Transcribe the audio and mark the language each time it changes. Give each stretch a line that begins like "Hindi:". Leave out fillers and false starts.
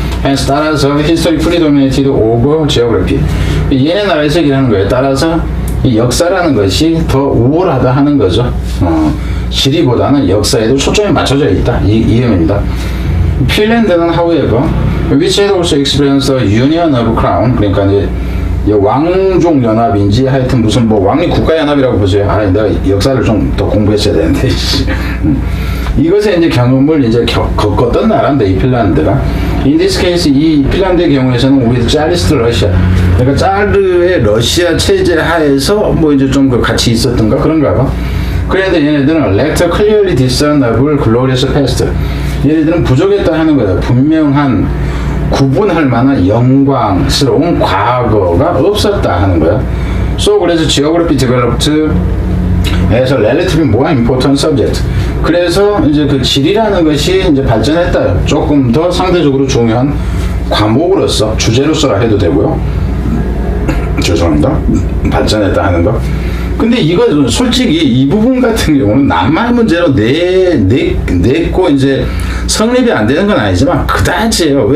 English: Hence
Korean: 따라서
English: history predominated over geography.
Korean: 얘네 나라에서 얘기하는 거예요. 따라서 이 역사라는 것이 더 우월하다 하는 거죠. 지리보다는 역사에도 초점이 맞춰져 있다. 이 의미입니다. 핀란드는
English: however, which had also experienced the union of crown,
Korean: 그러니까 이제 왕족 연합인지 하여튼 무슨 뭐 왕립 국가 연합이라고 보세요. 아, 내가 역사를 좀 더 공부했어야 되는데. 이것에 이제 경험을 이제 겪었던 나라인데 이 핀란드가.
English: In this case
Korean: 이 핀란드의 경우에서는
English: with Tsarist Russia,
Korean: 그러니까 짜르의 러시아 체제 하에서 뭐 이제 좀 같이 있었던가 그런가 봐. 그런데 얘네들은
English: lacked clearly discernible glorious past.
Korean: 얘네들은 부족했다 하는 거예요. 분명한 구분할 만한 영광스러운 과거가 없었다 하는 거야.
English: So
Korean: 그래서
English: geography developed as a relatively more important subject.
Korean: 그래서 이제 그 지리라는 것이 이제 발전했다. 조금 더 상대적으로 중요한 과목으로서 주제로서라 해도 되고요. 죄송합니다. 발전했다 하는 거. 근데 이거 솔직히 이 부분 같은 경우는 남말 문제로 냈고 이제 성립이 안 되는 건 아니지만 그다지예요.